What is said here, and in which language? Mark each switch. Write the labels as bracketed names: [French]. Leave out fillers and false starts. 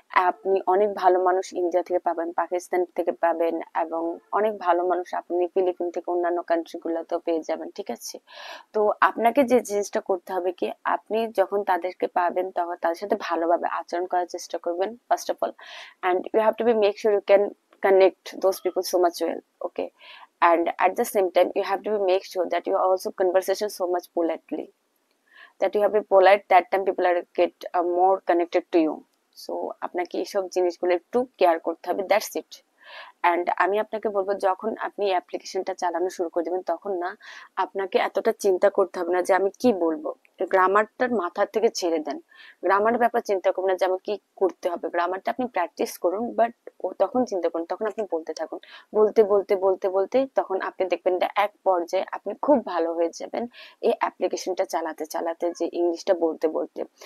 [Bangla] আপনি অনেক ভালো মানুষ ইন্ডিয়া থেকে পাবেন, পাকিস্তান থেকে পাবেন এবং অনেক ভালো মানুষ আপনি ফিলিপিন থেকে অন্যান্য কান্ট্রি গুলোতেও পেয়ে যাবেন, ঠিক আছে? তো আপনাকে যে জিনিসটা করতে হবে কি, আপনি যখন তাদেরকে পাবেন তখন তাদের সাথে ভালোভাবে আচরণ করার চেষ্টা করবেন first of all, [English] and you have to be make sure you can connect those people so much well, okay? And at the same time you have to be make sure that you are also conversation so much politely, that you have to be polite, that time people are get more connected to you. [Bangla] So আপনাকে এইসব জিনিসগুলো একটু care করতে হবে, [English] That's it. [Bangla] And আমি আপনাকে বলবো যখন আপনি অ্যাপ্লিকেশনটা চালানো শুরু করে দেবেন তখন না আপনাকে এতটা চিন্তা করতে হবে না যে আমি কি বলবো। গ্রামারটার মাথার থেকে ছেড়ে দেন, গ্রামারের ব্যাপার চিন্তা করবেন না যে আমি কি করতে হবে, গ্রামারটা আপনি প্র্যাকটিস করুন, বাট ও তখন চিন্তা করুন, তখন আপনি বলতে থাকুন, বলতে বলতে বলতে বলতে তখন আপনি দেখবেন যে এক পর্যায়ে আপনি খুব ভালো হয়ে যাবেন এই অ্যাপ্লিকেশনটা চালাতে চালাতে, যে ইংলিশটা বলতে বলতে।